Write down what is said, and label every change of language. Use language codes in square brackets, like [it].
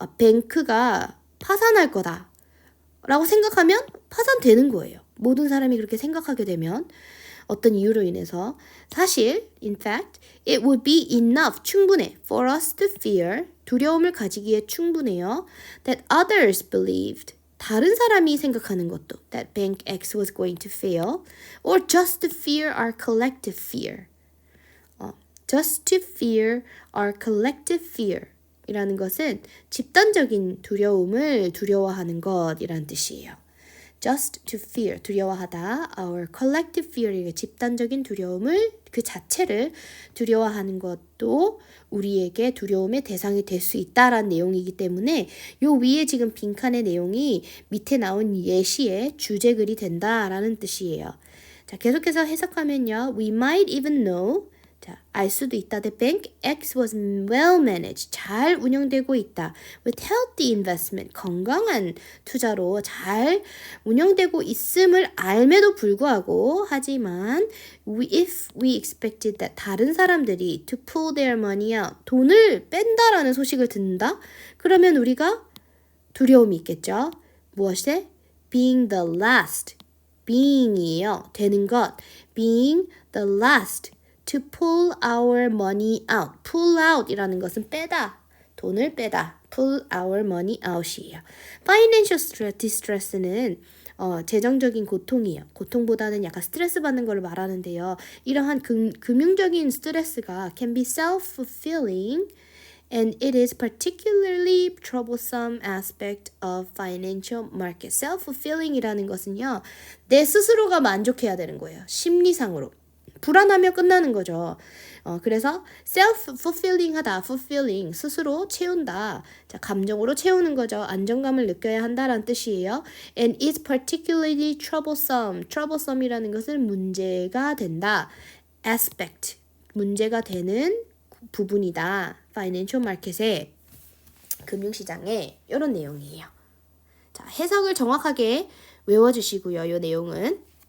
[ko] 뱅크가 파산할 거다. 라고 생각하면 파산되는 거예요. 모든 사람이 그렇게 생각하게 되면 어떤 이유로 인해서 사실 [en] in fact it would be enough [ko] 충분해 [en] for us to fear [ko] 두려움을 가지기에 충분해요. [en] that others believed [ko] 다른 사람이 생각하는 것도 [en] that bank X was going to fail or just to fear our collective fear. [ko] just to fear our collective fear 이라는 것은 집단적인 두려움을 두려워하는 것이라는 뜻이에요. just to fear, 두려워하다. our collective fear, 집단적인 두려움을 그 자체를 두려워하는 것도 우리에게 두려움의 대상이 될 수 있다라는 내용이기 때문에 요 위에 지금 빈칸의 내용이 밑에 나온 예시의 주제글이 된다라는 뜻이에요. [en] 자, 계속해서 해석하면요. We might even know [ko] 자, 알 수도 있다. [en] The bank X was well managed. [ko] 잘 운영되고 있다. [en] With healthy investment. [ko] 건강한 투자로 잘 운영되고 있음을 알매도 불구하고 하지만 [en] if we expected that [ko] 다른 사람들이 [en] to pull their money out. [ko] 돈을 뺀다라는 소식을 듣는다? 그러면 우리가 두려움이 있겠죠. 무엇에? [en] Being the last. being이에요. 되는 것. being the last. to pull our money out. [ko] pull out 이라는 것은 빼다, 돈을 빼다. [en] pull our money out이에요. [ko] financial distress는 재정적인 고통이에요. 고통보다는 약간 스트레스 받는 걸 말하는데요. 이러한 금융적인 스트레스가 [en] can be self-fulfilling and it is particularly troublesome aspect of financial market. [ko] self-fulfilling이라는 것은요. 내 스스로가 만족해야 되는 거예요. 심리상으로. 불안하면 끝나는 거죠. 그래서 self-fulfilling 하다, fulfilling, 스스로 채운다. 자, 감정으로 채우는 거죠. 안정감을 느껴야 한다라는 뜻이에요. [en] And it's particularly troublesome. [ko] troublesome이라는 것은 문제가 된다. aspect, 문제가 되는 부분이다. financial market에, 금융시장에 이런 내용이에요. 자, 해석을 정확하게 외워주시고요. 이 내용은.